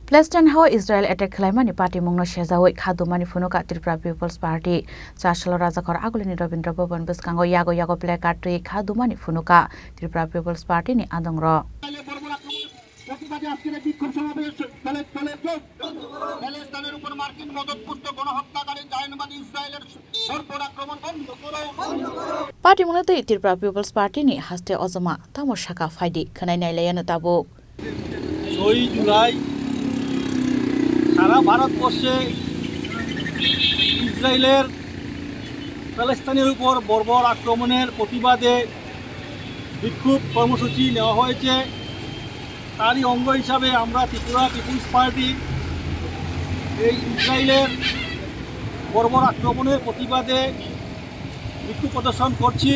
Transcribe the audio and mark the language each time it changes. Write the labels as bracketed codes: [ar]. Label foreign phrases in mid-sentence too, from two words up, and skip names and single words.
[trp] Palestine ho Israel attack khlaimani party mungno shejawoi khadumani phunuka Tripura People's Party Chashalo Rajakor agulini Rabindra Bhavan biskango yago placard tui khadumani phunuka Tripura People's Party ni adongro [bn] প্রতিবাদে আজকের এই বিক্ষোভ সমাবেশ প্যালেস্তাইনের উপর মার্কিন মদতপুষ্ট গণহত্যাকারী জায়নবাদী ইসরায়েলের বর্বর আক্রমণ বন্ধ করো [trp] Party mungno tui Tripura People's Party ni haste ozama tamoshaka faidi khanai nailayana tabuk [bn] 6 জুলাই সারা ভারতবর্ষে ইসরায়েলের প্যালেস্তাইনের উপর বর্বর আক্রমণের প্রতিবাদে বিক্ষোভ কর্মসূচি নেওয়া হয়েছে। তারই অঙ্গ হিসাবে আমরা ত্রিপুরা পিপুলস পার্টি এই ইসরায়েলের বর্বর আক্রমণের প্রতিবাদে বিক্ষোভ প্রদর্শন করছি।